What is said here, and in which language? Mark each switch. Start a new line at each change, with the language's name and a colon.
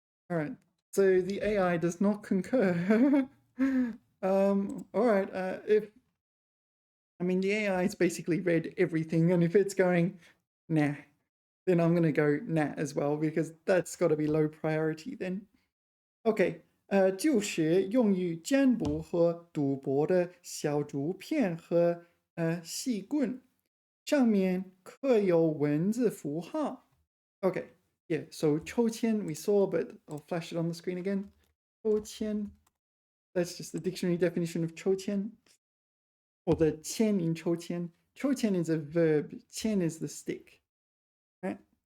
English: All right. So the AI does not concur. All right. The AI has basically read everything, and if it's going, nah, then I'm gonna go nah as well because that's got to be low priority then.
Chinese: OK，就是用于占卜和赌博的小竹片和细棍，上面刻有文字符号。
English: OK, yeah, so 抽签 we saw, but I'll flash it on the screen again. 抽签, that's just the dictionary definition of 抽签, or the 签 in 抽签. 抽签 is a verb, 签 is the stick, right?